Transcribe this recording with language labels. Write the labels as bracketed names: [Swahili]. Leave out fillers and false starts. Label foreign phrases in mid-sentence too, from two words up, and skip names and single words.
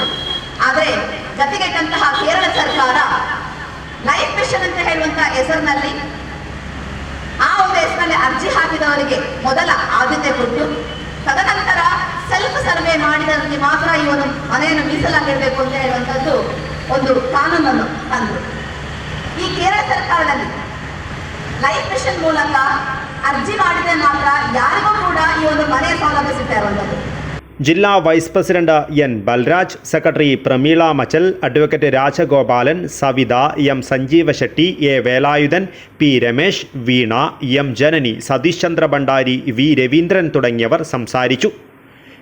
[Kannada] ಆದರೆ ಜತೆಗೆಟ್ಟಂತಹ ಕೇರಳ ಸರ್ಕಾರ ಲೈಫ್ ಮಿಷನ್ ಅಂತ ಹೇಳುವಂತಹ ಹೆಸರಿನಲ್ಲಿ ಆ ಒಂದು ಹೆಸರಿನಲ್ಲಿ ಅರ್ಜಿ ಹಾಕಿದವರಿಗೆ ಮೊದಲ ಆದ್ಯತೆ ಕೊಟ್ಟು ತದನಂತರ [English] self survey [Kannada] ಮಾಡಿದವರಿಗೆ ಮಾತ್ರ ಈ ಒಂದು ಮನೆಯನ್ನು ಮೀಸಲಾಗಿರಬೇಕು ಅಂತ ಹೇಳುವಂಥದ್ದು ಒಂದು ಕಾನೂನನ್ನು ತಂದರು. ಈ ಕೇರಳ ಸರ್ಕಾರದಲ್ಲಿ ಲೈಫ್ ಮಿಷನ್ ಮೂಲಕ ಅರ್ಜಿ ಮಾಡಿದರೆ ಮಾತ್ರ ಯಾರಿಗೂ ಕೂಡ ಈ ಒಂದು ಮನೆಯ ಸೌಲಭ್ಯ ಸಿಗ್ತಾ ಇರುವಂಥದ್ದು. [Malayalam] ജില്ലാ വൈസ് പ്രസിഡന്റ് എൻ ബൽരാജ്, സെക്രട്ടറി പ്രമീള മച്ചൽ, അഡ്വക്കേറ്റ് രാജഗോപാലൻ, സവിത, എം സഞ്ജീവ ഷെട്ടി, എ വേലായുധൻ, പി രമേശ്, വീണ, എം ജനനി, സതീഷ് ചന്ദ്ര ഭണ്ഡാരി, വി രവീന്ദ്രൻ തുടങ്ങിയവർ സംസാരിച്ചു.